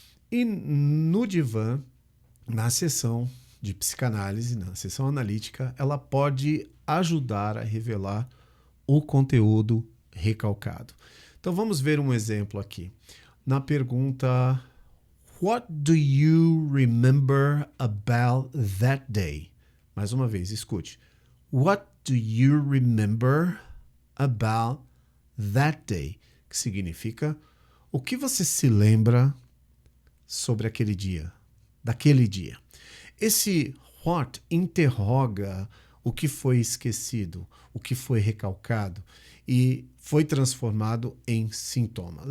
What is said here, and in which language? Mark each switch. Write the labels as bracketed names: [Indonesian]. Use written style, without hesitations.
[Portuguese] E no divã, na sessão de psicanálise, na sessão analítica, ela pode ajudar a revelar o conteúdo recalcado. Então vamos ver um exemplo aqui. Na pergunta [English] What do you remember about that day? [Portuguese] Mais uma vez, escute. [English] What do you remember about that day? [Portuguese] Que significa o que você se lembra sobre aquele dia, daquele dia. Esse what interroga o que foi esquecido, o que foi recalcado e foi transformado em sintoma.